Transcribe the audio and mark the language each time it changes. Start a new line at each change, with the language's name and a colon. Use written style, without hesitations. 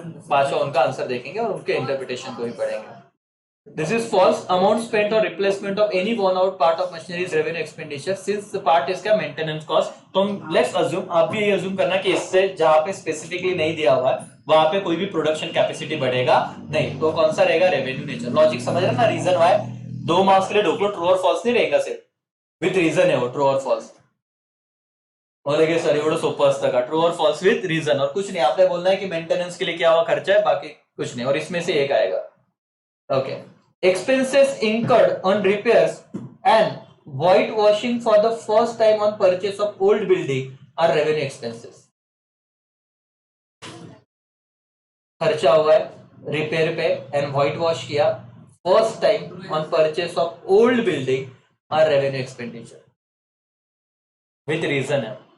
Hindi: पांचवा उनका आंसर देखेंगे और उनके इंटरप्रिटेशन को ही पढ़ेंगे।
English: This is false. Amount spent on replacement of any worn out part of machinery is revenue expenditure since the part is
Hindi: क्या
English: maintenance cost।
Hindi: तो हम
English: let's assume,
Hindi: आप भी ये assume करना कि इससे जहां पे स्पेसिफिकली नहीं दिया हुआ है वहां पे कोई भी प्रोडक्शन कैपेसिटी बढ़ेगा नहीं, तो कौन सा रहेगा, रेवेन्यू नेचर। लॉजिक समझ रहे ना, रीजन वाई 2 मार्क्स के लिए ढोक लो, ट्रू और फॉल्स नहीं रहेगा, सिर्फ विथ रीजन है वो, ट्रू और फॉल्स। बोलेगे सर
Marathi: एवढं सोपं असतं का,
Hindi: ट्रू और फॉल्स विथ रीजन, और कुछ नहीं, आपने बोलना है कि मेंटेनेंस के लिए क्या हुआ खर्चा है, बाकी कुछ नहीं, और इसमें से एक आएगा।
English: Okay, expenses incurred on repairs and whitewashing for the first time on purchase of old building are revenue expenses।
Hindi: खर्चा हुआ है
English: Repair पे and whitewash किया first time on purchase of old building are revenue expenditure with reason है।